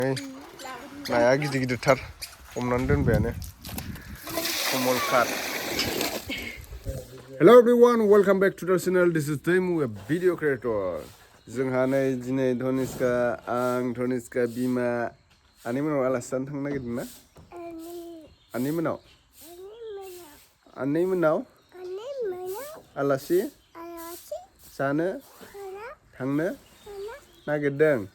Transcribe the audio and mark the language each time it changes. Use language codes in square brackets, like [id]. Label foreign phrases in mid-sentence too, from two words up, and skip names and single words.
[brx] नाया गिदिर गिदिरथार हमनानै दोनबायानो कमल काट. [en] Hello everyone, welcome back to the channel. This is Janw, a video creator. [brx] जोंहा नै दिनै धनिष्का आं धनिष्का बिमा आनैमोनाव आलासि जानो थांनो नागिरदों ना? आनैमोनाव आलासि जानो थांनो नागिरदों.